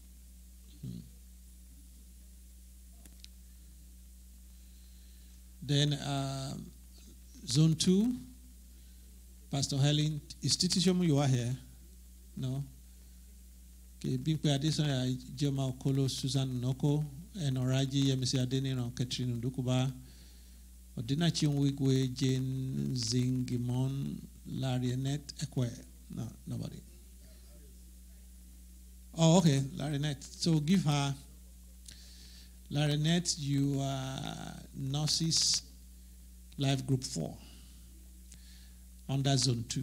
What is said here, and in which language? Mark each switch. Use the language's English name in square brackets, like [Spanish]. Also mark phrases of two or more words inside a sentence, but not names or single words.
[English] Then zone 2, Pastor Helen, is Titi Shomu, you are here? No? Okay, Bimpe Adesanya, Jema Okolo, Susan Noko, and Oraji, Yemisi Adenino, Katrina Dukuba, Odina Chinwigwe, Jane Zingimon, Larry Annette, Ekwe. No, nobody. Oh, okay, Larry Annette. So give her, Larry Annette, you are Nurses Life Group 4 under Zone 2.